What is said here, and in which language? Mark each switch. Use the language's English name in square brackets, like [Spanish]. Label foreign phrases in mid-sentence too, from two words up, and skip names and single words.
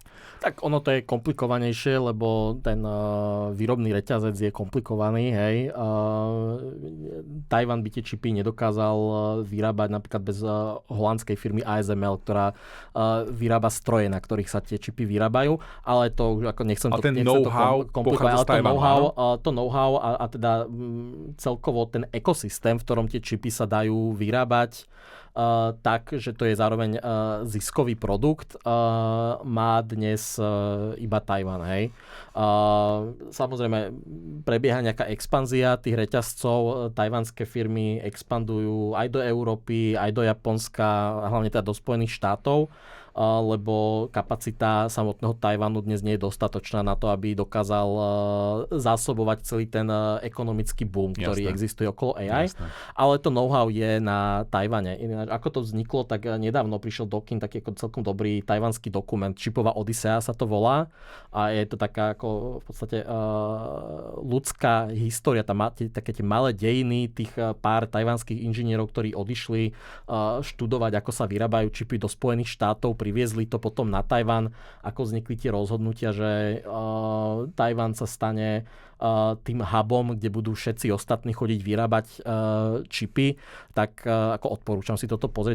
[Slovak] Tak ono to je komplikovanejšie, lebo ten výrobný reťazec je komplikovaný. Hej. Tajvan by tie čipy nedokázal vyrábať napríklad bez holandskej firmy ASML, ktorá vyrába stroje, na ktorých sa tie čipy vyrábajú, ale to už ako nechcem to komplikovať, ale to know-how a teda celkovo ten ekosystém, v ktorom tie čipy sa dajú vyrábať tak, že to je zároveň ziskový produkt, má dnes iba Tajvan. Hej. Samozrejme, prebieha nejaká expanzia tých reťazcov. Tajvanské firmy expandujú aj do Európy, aj do Japonska, hlavne teda do Spojených štátov, lebo kapacita samotného Tajvanu dnes nie je dostatočná na to, aby dokázal zásobovať celý ten ekonomický boom, ktorý existuje okolo AI. Jasné. Ale to know-how je na Tajvane. Ako to vzniklo, tak nedávno prišiel do kín taký celkom dobrý tajvanský dokument. Čipová Odisea sa to volá. A je to taká ako v podstate ľudská história. Tam máte také tie malé dejiny tých pár tajvanských inžinierov, ktorí odišli študovať, ako sa vyrábajú čipy do Spojených štátov, priviezli to potom na Tajvan, ako vznikli tie rozhodnutia, že Tajvan sa stane tým hubom, kde budú všetci ostatní chodiť vyrábať čipy, tak ako odporúčam si toto pozrieť.